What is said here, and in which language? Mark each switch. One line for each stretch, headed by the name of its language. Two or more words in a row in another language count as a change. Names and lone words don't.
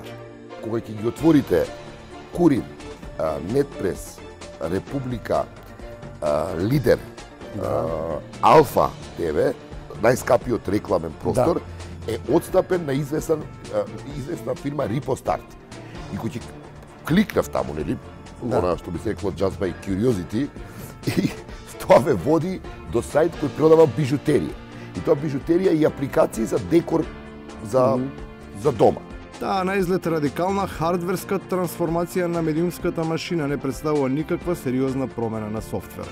Macedonian: Кога ќе ги отворите Курир, Нетпрес, Република, Лидер, Алфа ТВ, најскапиот рекламен простор, е одстапен на известна фирма Рипостарт. И кој ќе кликнав таму, нели, она што би се рекло
English: just by curiosity,
Macedonian: и тоа ве води до сајт кој продава бижутерија. И тоа бижутерија и апликации за декор за дома. Таа на изглед радикална хардверска трансформација на медиумската машина не представува никаква сериозна промена на софтверот.